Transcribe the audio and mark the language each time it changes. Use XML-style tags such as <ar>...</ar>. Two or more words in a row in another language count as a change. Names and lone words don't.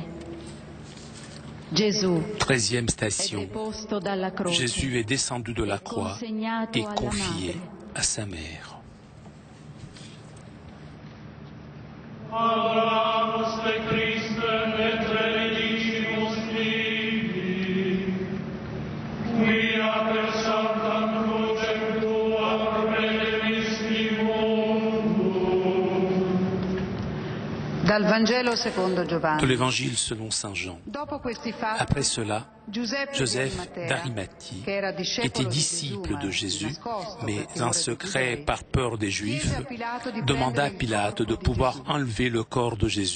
<fr>Gesù. 13e station. Jésus est descendu de la croix et confié à sa mère.</fr> <la>Adoramus te Christe et benedicimus Dei, quia per sanctam crucem tuam redemisti mundum.</la> <it>Dal Vangelo secondo Giovanni.</it> <fr>De l'Évangile selon Saint Jean. Après cela, Joseph d'Arimathie était disciple de Jésus, mais en secret, par peur des Juifs, demanda à Pilate de pouvoir enlever le corps de Jésus.</fr>